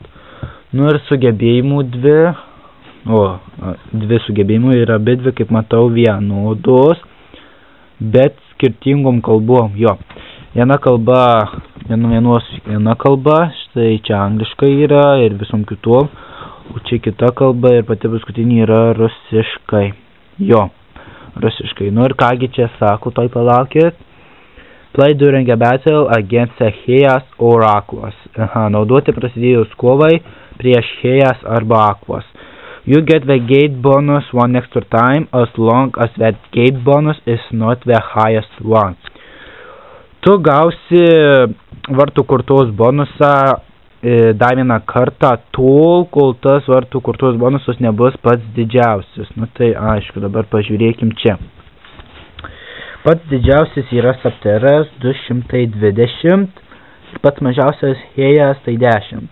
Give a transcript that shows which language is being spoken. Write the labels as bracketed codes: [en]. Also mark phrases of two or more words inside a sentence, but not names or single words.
[lt] Nu ir sugebėjimų dvi sugebėjimų yra bedvi, kaip matau, vienodos, bet skirtingom kalbom, jo. Viena kalba, štai čia angliškai yra ir visom kitom, o čia kita kalba ir pati paskutinė yra rusiškai, jo, rusiškai. Nu ir kągi čia sako, toj palaukit. [en] Play during a battle against a Hejas or Aquas. [lt] Naudoti prasidėjus kovai prieš Hejas arba Aquas. [en] You get the gate bonus one extra time as long as that gate bonus is not the highest one. [lt] Tu gausi vartų kortos bonusą dar vieną kartą tol, kol tas vartų kortos bonusas nebus pats didžiausias. Nu tai aišku, dabar pažiūrėkim čia. Pats didžiausias yra Sapteras 220, pats mažiausias Hejas tai 10.